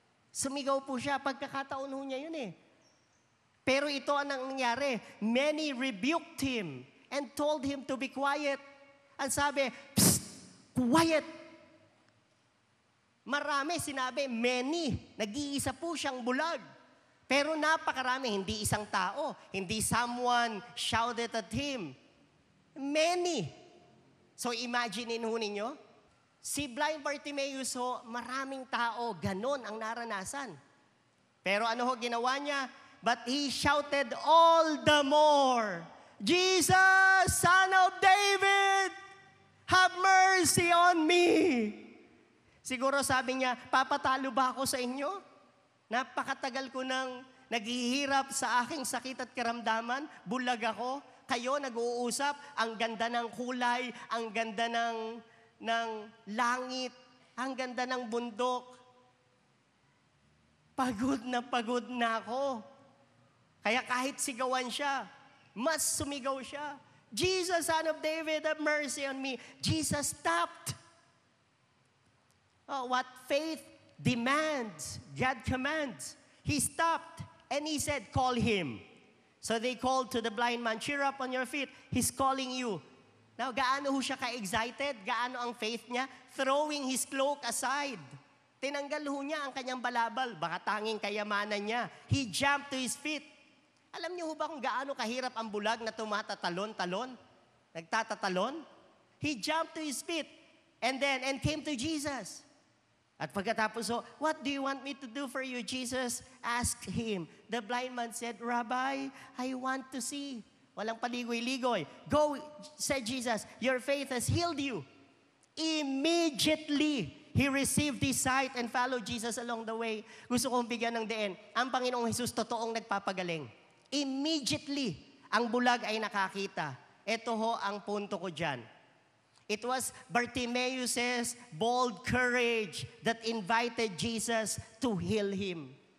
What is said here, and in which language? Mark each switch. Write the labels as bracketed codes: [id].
[tl] Sumigaw po siya, pagkakataon ho niya yun eh. Pero ito ang nangyari. [en] Many rebuked him and told him to be quiet. [tl] Ang sabi, psst, quiet. Marami sinabi, many. Nag-iisa po siyang bulag. Pero napakarami, hindi isang tao. Hindi [en] someone shouted at him. [tl] Many. So imaginein ho ninyo, si blind Bartimaeus ho, maraming tao, ganon ang naranasan. Pero ano ho ginawa niya? [en] But he shouted all the more, Jesus, Son of David, have mercy on me. [tl] Siguro sabi niya, papatalo ba ako sa inyo? Napakatagal ko nang naghihirap sa aking sakit at karamdaman. Bulag ako. Kayo nag-uusap. Ang ganda ng kulay, ang ganda ng langit, ang ganda ng bundok. Pagod na ako. Kaya kahit sigawan siya, mas sumigaw siya. [en] Jesus, Son of David, have mercy on me. Jesus stopped. Oh, what faith demands, God commands. He stopped and he said, call him. So they called to the blind man, cheer up on your feet. He's calling you. [tl] Now, gaano ho siya ka-excited? Gaano ang faith niya? [en] Throwing his cloak aside. [tl] Tinanggal ho niya ang kanyang balabal. Baka tanging kayamanan niya. [en] He jumped to his feet. [tl] Alam niyo ho ba kung gaano kahirap ang bulag na tumatatalon-talon? Nagtatatalon? [en] He jumped to his feet and came to Jesus. [tl] At pagkatapos, [en] what do you want me to do for you? Jesus asked him. The blind man said, Rabbi, I want to see. [tl] Walang paligoy-ligoy. [en] Go, said Jesus, your faith has healed you. Immediately, he received his sight and followed Jesus along the way. [tl] Gusto kong bigyan ng diin. Ang Panginoong Jesus totoong nagpapagaling. Immediately, ang bulag ay nakakita. Ito ho ang punto ko dyan. [en] It was Bartimaeus' bold courage that invited Jesus to heal him.